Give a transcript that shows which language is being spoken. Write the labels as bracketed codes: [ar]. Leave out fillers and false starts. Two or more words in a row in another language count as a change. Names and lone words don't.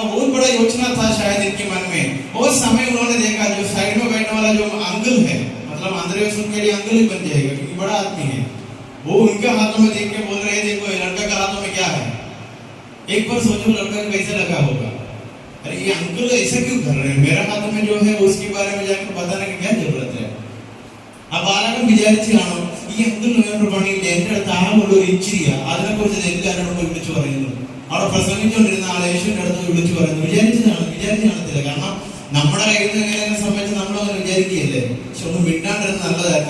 [hi] बहुत बड़ा योजना था शायद इनके मन में. और समय उन्होंने देखा जो साइड में बैठने वाला जो अंकल है, मतलब अंद्रियास उनके लिए अंकल ही बन जाएगा क्योंकि बड़ा आदमी है. वो उनके हाथों में देख के बोल रहे हैं, देखो लड़का के हाथों में क्या है. एक बार सोचो लड़का को कैसे लगा होगा, अरे ये अंकल ऐसा क्यों कर रहे हैं, मेरे हाथों में जो है उसके बारे में जाकर बताने की क्या जरूरत है. [ml] ആ ബാലകൻ വിചാരിച്ചു കാണും, ഈ അങ്കിൾ വേറൊരു പണിയില്ല, എന്റെ അടുത്ത് ആളുള്ള ഒരു ഇച്ചിരിയാ, അതിനെ കുറിച്ച് എല്ലാവരോടും വിളിച്ചു പറയുന്നു. അവിടെ പ്രസംഗിച്ചുകൊണ്ടിരുന്ന ആളെ യേശുവിന്റെ അടുത്ത് വിളിച്ചു പറയുന്നു. വിചാരിച്ചു കാണത്തില്ല. കാരണം നമ്മുടെ കയ്യിൽ നിന്ന് എങ്ങനെ സംബന്ധിച്ച് നമ്മളങ്ങനെ വിചാരിക്കുകയല്ലേ. പക്ഷെ ഒന്ന് മിണ്ടാണ്ടിരുന്ന് നല്ലതായിരുന്നു.